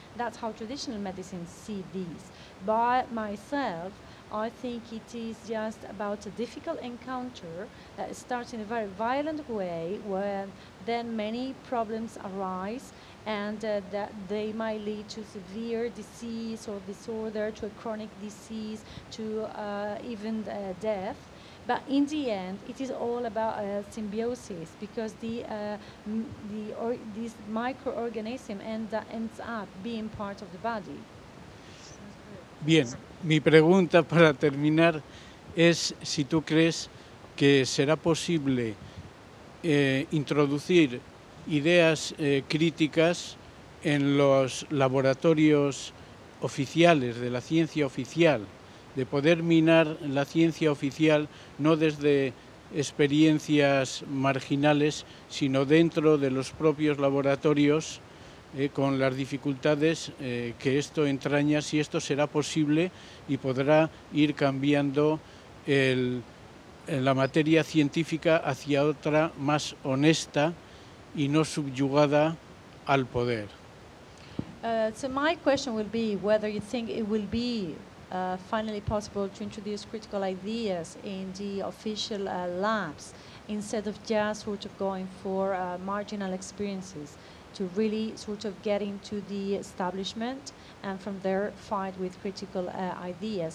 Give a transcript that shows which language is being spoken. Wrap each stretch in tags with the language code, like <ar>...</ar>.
<en>That's how traditional medicine see these. By myself, I think it is just about a difficult encounter that starts in a very violent way, where then many problems arise, and that they might lead to severe disease or disorder, to a chronic disease, to even death. But in the end, it is all about symbiosis, because this microorganism ends up being part of the body.</en> <es>Bien, mi pregunta para terminar es si tú crees que será posible introducir ideas críticas en los laboratorios oficiales, de la ciencia oficial, de poder minar la ciencia oficial, no desde experiencias marginales, sino dentro de los propios laboratorios, con las dificultades que esto entraña, si esto será posible y podrá ir cambiando la materia científica hacia otra más honesta y no subyugada al poder.</es> <en>So my question will be whether you think it will be finally possible to introduce critical ideas in the official labs instead of just sort of going for marginal experiences. to really sort of get into the establishment and from there fight with critical ideas.</en>